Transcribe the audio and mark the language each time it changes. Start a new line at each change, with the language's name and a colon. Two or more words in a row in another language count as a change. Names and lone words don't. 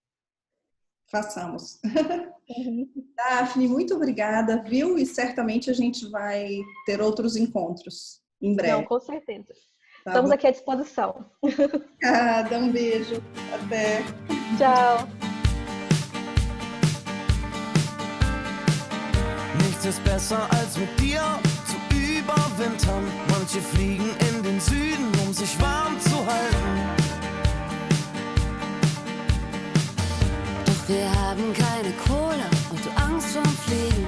Portuguese: Façamos. Daphne, muito obrigada, viu? E certamente a gente vai ter outros encontros em breve. Não, com certeza. Estamos aqui à disposição. Obrigada, um beijo. Até. Tchau.
German: Nichts ist besser als mit dir zu überwintern. Manche fliegen in den Süden, um sich warm zu halten. Doch wir haben keine Kohle und du Angst vorm Fliegen.